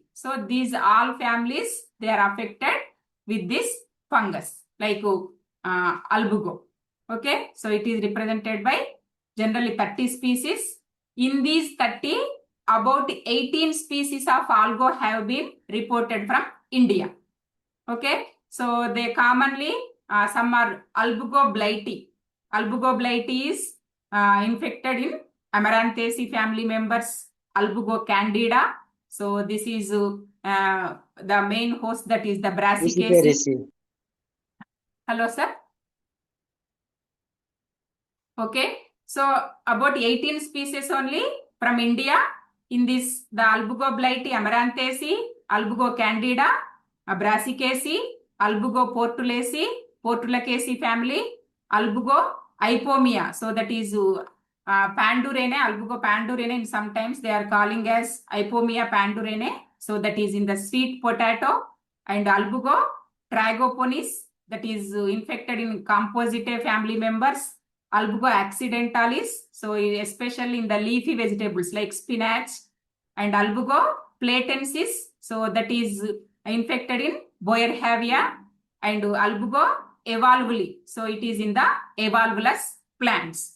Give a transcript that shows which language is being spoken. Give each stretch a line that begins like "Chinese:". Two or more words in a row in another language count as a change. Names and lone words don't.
English: So these all families, they are affected with this fungus like albugo. Okay, so it is represented by generally 30 species. In these 30, about 18 species of algo have been reported from India. Okay, so they commonly, some are albugo blighty. Albugo blighty is infected in Amaranthaceae family members, albugo candida. So this is the main host, that is the Brassicaceae. Hello, sir. Okay, so about 18 species only from India. In this, the albugo blighty, Amaranthaceae, albugo candida, Brassicaceae, albugo Portulaceae family, albugo Ipomia. So that is Pandurene, albugo Pandurene, and sometimes they are calling as Ipomia Pandurene. So that is in the sweet potato, and albugo Tragoponis, that is infected in Compositae family members, albugo accidentalis, so especially in the leafy vegetables like spinach, and albugo platensis, so that is infected in Boerhaavia, and albugo evolvuli, so it is in the evolvulus plants.